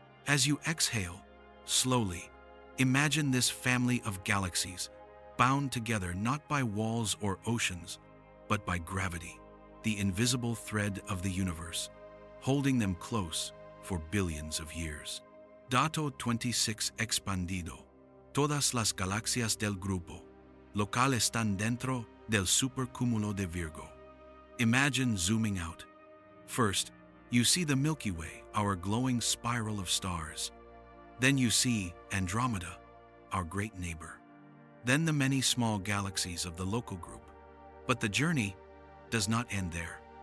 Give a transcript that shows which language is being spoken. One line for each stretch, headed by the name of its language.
English: As you exhale, slowly, imagine this family of galaxies, bound together not by walls or oceans, but by gravity, the invisible thread of the universe, holding them close for billions of years.
Spanish: Dato 26 expandido. Todas las galaxias del grupo local están dentro del supercúmulo de Virgo.
English: Imagine zooming out. First, you see the Milky Way, our glowing spiral of stars. Then you see Andromeda, our great neighbor. Then the many small galaxies of the local group. But the journey does not end there.